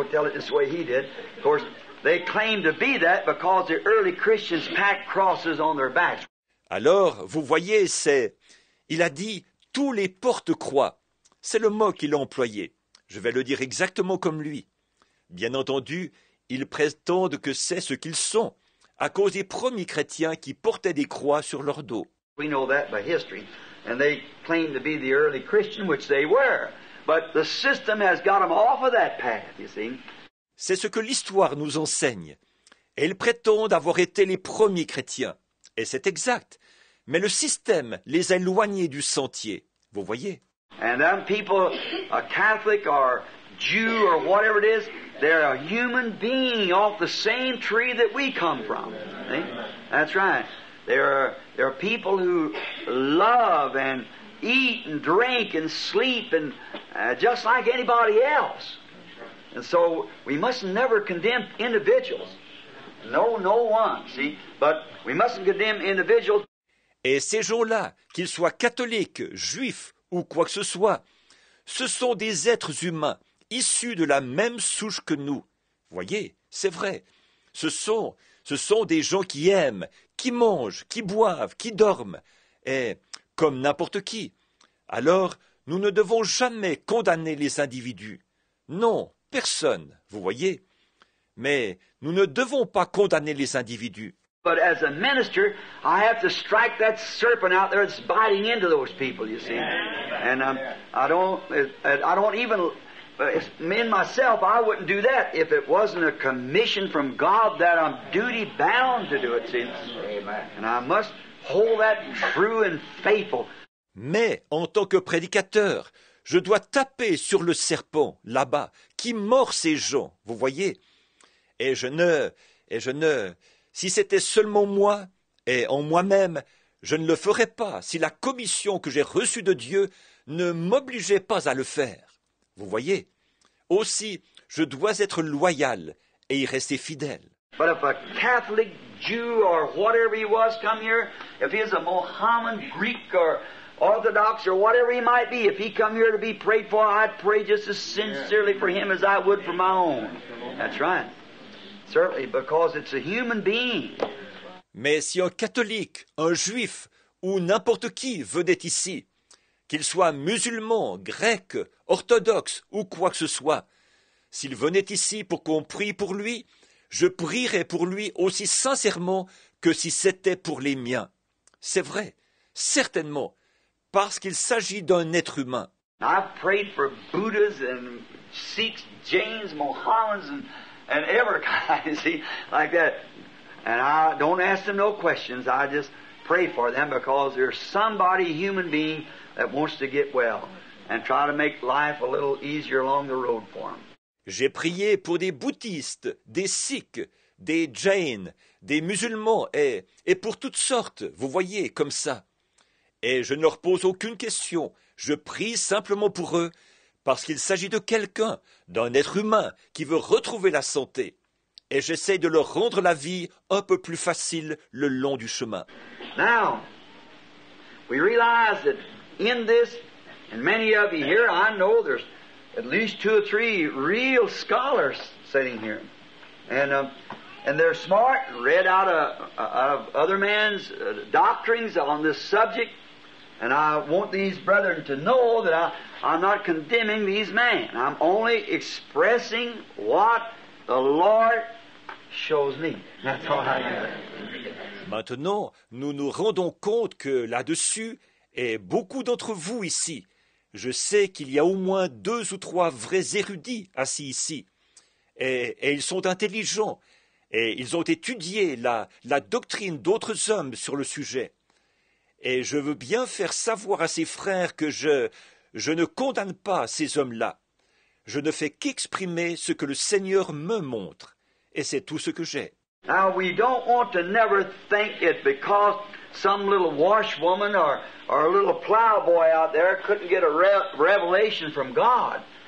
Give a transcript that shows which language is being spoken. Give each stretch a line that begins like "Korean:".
English: I'm going to tell it this way he did. Of course, they claim to be that because the early Christians packed crosses on their backs.
French: Alors, vous voyez, il a dit, tous les porte-croix. C'est le mot qu'il a employé. Je vais le dire exactement comme lui. Bien entendu, ils prétendent que c'est ce qu'ils sont, à cause des premiers chrétiens qui portaient des croix sur leur dos.
English: We know that by history, and they claim to be the early Christian, which they were. But the system has got them off of that path, you see.
French: C'est ce que l'histoire nous enseigne. Et ils prétendent avoir été les premiers chrétiens. Et c'est exact. Mais le système les a éloignés du sentier. Vous voyez?
English: And them people, a Catholic or Jew or whatever it is, they're a human being off the same tree that we come from. See? That's right. There are people who love and eat and drink and sleep and just like anybody else. And so we must never condemn individuals. No one, see? But we mustn't condemn individuals.
French: Et ces gens-là, qu'ils soient catholiques, juifs ou quoi que ce soit, ce sont des êtres humains issus de la même souche que nous. Voyez, c'est vrai. Ce sont des gens qui aiment, qui mangent, qui boivent, qui dorment, et comme n'importe qui. Alors, nous ne devons jamais condamner les individus. Non, personne, vous voyez. Mais nous ne devons pas condamner les individus.
English: But as a minister, I have to strike that serpent out there that's biting into those people, you see. And I don't even, me and myself, I wouldn't do that if it wasn't a commission from God that I'm duty bound to do it, see. And I must hold that true and faithful.
French: Mais, en tant que prédicateur, je dois taper sur le serpent, là-bas, qui mord ces gens, vous voyez. Et je ne, si c'était seulement moi, et en moi-même, je ne le ferais pas si la commission que j'ai reçue de Dieu ne m'obligeait pas à le faire. Vous voyez? Aussi, je dois être loyal et y rester fidèle.
English: But if a Catholic, Jew, or whatever he was come here, if he's a Mohammedan, Greek, or Orthodox, or whatever he might be, if he come here to be prayed for, I'd pray just as sincerely for him as I would for my own. That's right. Certainly, because it's a human being.
French: Mais si un catholique, un juif ou n'importe qui venait ici, qu'il soit musulman, grec, orthodoxe ou quoi que ce soit, s'il venait ici pour qu'on prie pour lui, je prierais pour lui aussi sincèrement que si c'était pour les miens. C'est vrai, certainement, parce qu'il s'agit d'un être humain.
English: I've prayed for Buddhas and Sikhs, Jains, Mohammedans, and every kind, see, like that. And I don't ask them no questions. I just pray for them because there's somebody, human being, that wants to get well and try to make life a little easier along the road for them.
French: J'ai prié pour des bouddhistes, des sikhs, des jains, des musulmans et pour toutes sortes, vous voyez, comme ça. Et je ne leur pose aucune question, je prie simplement pour eux, parce qu'il s'agit de quelqu'un, d'un être humain qui veut retrouver la santé. Et j'essaie de leur rendre la vie un peu plus facile le long du chemin.
English: Now, we realize that in this, and many of you here, I know there's at least 2 or 3 real scholars sitting here. And they're smart, read out of other men's doctrines on this subject. And I want these brethren to know that I'm not condemning these men. I'm only expressing what the Lord shows me. That's all I do.
French: Maintenant, nous nous rendons compte que là-dessus, et beaucoup d'entre vous ici, je sais qu'il y a au moins 2 ou 3 vrais érudits assis ici. Et ils sont intelligents, et ils ont étudié la doctrine d'autres hommes sur le sujet. Et je veux bien faire savoir à ces frères que je ne condamne pas ces hommes-là. Je ne fais qu'exprimer ce que le Seigneur me montre. Et c'est tout ce que j'ai.
English: Now, we don't want to never think it because some little washwoman or a little plowboy out there couldn't get a revelation from God.